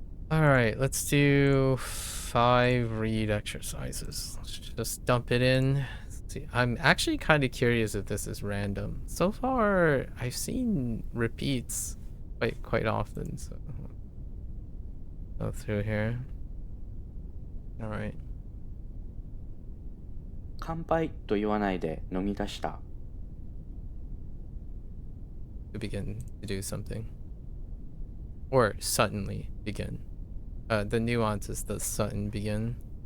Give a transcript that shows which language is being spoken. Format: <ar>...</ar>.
<en>Alright, let's do 5 read exercises. Let's just dump it in. Let's see. I'm actually kind of curious if this is random. So far, I've seen repeats quite often, so go through here. Alright.</en> <ja>乾杯と言わないで飲み出した。</ja> <en>To begin to do something. Or suddenly begin. The nuance is the sudden begin.</en>